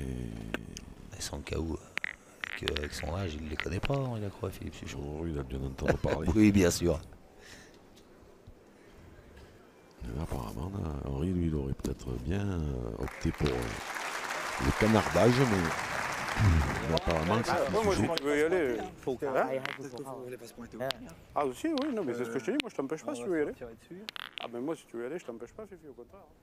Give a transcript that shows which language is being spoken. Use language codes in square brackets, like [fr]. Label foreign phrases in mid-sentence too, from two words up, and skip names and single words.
[fr] et Sankaou, avec son âge, il ne les connaît pas, il a quoi, Philippe Suchon. oh, il a dû en entendre parler. Oui, bien sûr. Et apparemment, Henri, lui, il aurait peut-être bien opté pour le canardage, mais apparemment, Ah, c'est moi, toujours. si tu veux y aller. [th] ถูก [fr] Hein [th] ใครให้คุณเข้า [fr] Ah, aussi, oui, non, mais c'est ce que je te dis. Moi, je t'empêche pas si tu veux y aller. Tirer dessus. Ah, mais moi, si tu veux y aller, je t'empêche pas, Fifi, au contraire.